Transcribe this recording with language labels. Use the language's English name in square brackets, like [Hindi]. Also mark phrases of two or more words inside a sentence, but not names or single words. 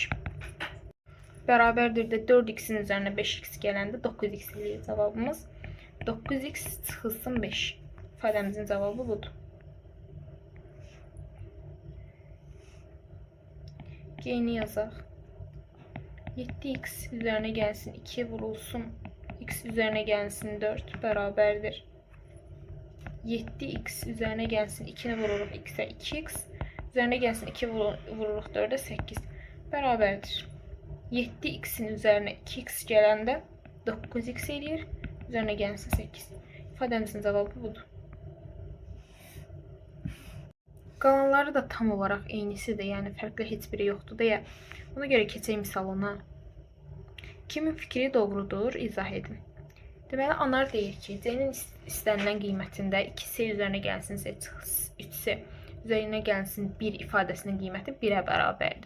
[Azerbaijani] Bərabərdir də 4x-in üzərinə 5x gələndə 9x eləyir cavabımız. 9x çıxılsın 5. İfadəmizin cavabı budur. G-ni yazaq. [Turkish] 7x üzerine gelsin 2 vurulsun x üzerine gelsin 4 beraberdir. 7x üzerine gelsin 2'ni vururuz x'e 2x üzerine gelsin 2 vururuz 4'e 8 beraberdir. [Azerbaijani] 7x'in üzerine 2x gələndə 9x eləyir. [Turkish] Üzerine gelsin 8. İfademizin cevabı budur. [Azerbaijani] Qalanları da [Turkish] tam olarak eynisidir. [Azerbaijani] Yəni fərqli heç biri yoxdur deyə. Ona görə keçək misalına. Kimin fikri doğrudur? İzah edin. Deməli, anar deyir ki, C-nin istənilən qiymətində 2C üzərinə gəlsin 3C üzərinə gəlsin 1 ifadəsinin qiyməti 1-ə bərabərdir.